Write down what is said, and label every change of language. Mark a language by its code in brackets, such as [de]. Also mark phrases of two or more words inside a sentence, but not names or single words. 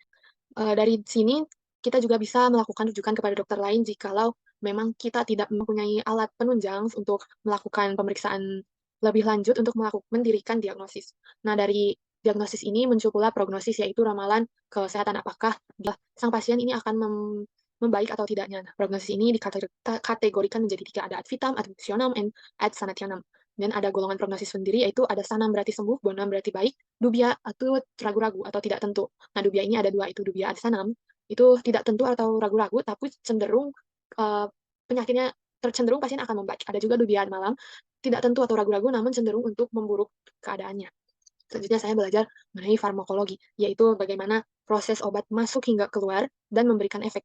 [id] Dari sini kita juga bisa melakukan rujukan kepada dokter lain jikalau memang kita tidak mempunyai alat penunjang untuk melakukan pemeriksaan lebih lanjut untuk mendirikan diagnosis. Nah, dari diagnosis ini muncul pula prognosis, yaitu ramalan kesehatan apakah sang pasien ini akan membaik atau tidaknya. Nah, prognosis ini dikategorikan menjadi 3, ada [la] ad vitam, ad visionam, and ad sanatianam. [id] Dan ada golongan prognosis sendiri, yaitu ada sanam berarti sembuh, bonam berarti baik, dubia atau ragu-ragu atau tidak tentu. Nah, dubia ini ada 2, itu [la] dubia ad sanam, [id] itu tidak tentu atau ragu-ragu, tapi cenderung uh, penyakitnya tercenderung pasien akan membaik. Ada juga [la] dubia ad malam, [id] tidak tentu atau ragu-ragu, namun cenderung untuk memburuk keadaannya. Selanjutnya saya belajar mengenai farmakologi, yaitu bagaimana proses obat masuk hingga keluar dan memberikan efek.